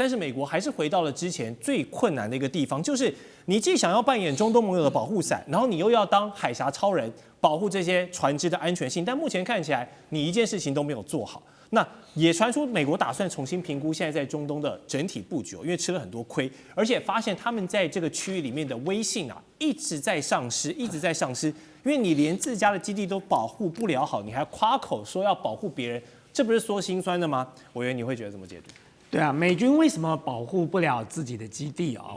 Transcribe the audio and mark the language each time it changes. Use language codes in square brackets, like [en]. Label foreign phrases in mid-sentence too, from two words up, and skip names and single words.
[zh] 但是美國還是回到了之前最困難的一個地方，就是你既想要扮演中東盟友的保護傘，然后你又要当海峽超人，保護這些船只的安全性。但目前看起來，你一件事情都沒有做好。那也傳出美國打算重新評估現在在中東的整體布局，因為吃了很多虧，而且發現他們在這個區域裡面的威信一直在喪失，一直在喪失。因為你連自家的基地都保護不了好，你還誇口說要保護別人，這不是說心酸的嗎？委員，你會覺得怎麼解讀？對啊，美軍為什麼保護不了自己的基地啊？